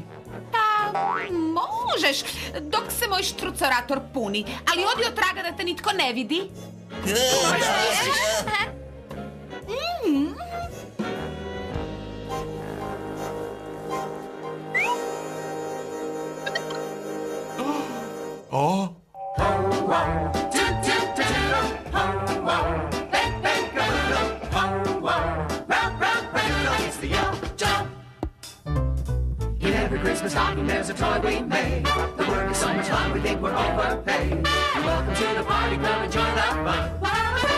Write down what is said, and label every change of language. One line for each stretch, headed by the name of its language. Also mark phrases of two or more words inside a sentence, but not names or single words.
Croatian: Pa, možeš, dok se moj štrucorator puni, ali odi od traga da te nitko ne vidi. O!
English: It's the Yell Job. In every Christmas stocking there's a toy we made. The work is so much fun we think we're overpaid. Welcome to the party, come and join the fun.